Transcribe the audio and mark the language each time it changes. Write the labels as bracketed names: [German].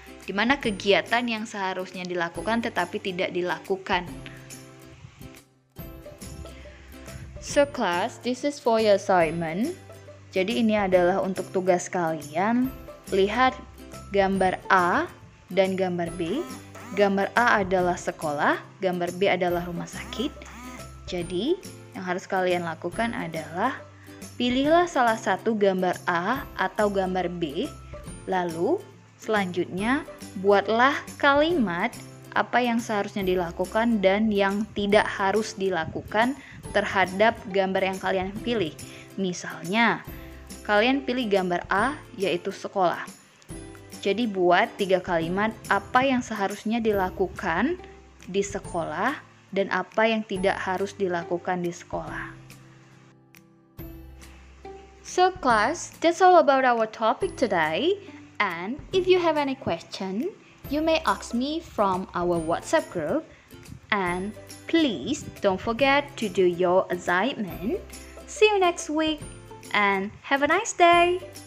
[Indonesian] Di mana kegiatan yang seharusnya dilakukan tetapi tidak dilakukan. [English] So class, this is for your assignment. [Indonesian] Jadi ini adalah untuk tugas kalian. Lihat gambar A dan gambar B. Gambar A adalah sekolah, gambar B adalah rumah sakit. Jadi, yang harus kalian lakukan adalah pilihlah salah satu gambar A atau gambar B. Lalu, selanjutnya buatlah kalimat apa yang seharusnya dilakukan dan yang tidak harus dilakukan terhadap gambar yang kalian pilih. Misalnya, kalian pilih gambar A yaitu sekolah. Jadi buat 3 kalimat apa yang seharusnya dilakukan di sekolah dan apa yang tidak harus dilakukan di sekolah. [English] So class, that's all about our topic today. And if you have any question, you may ask me from our WhatsApp group. And please don't forget to do your assignment. See you next week and have a nice day.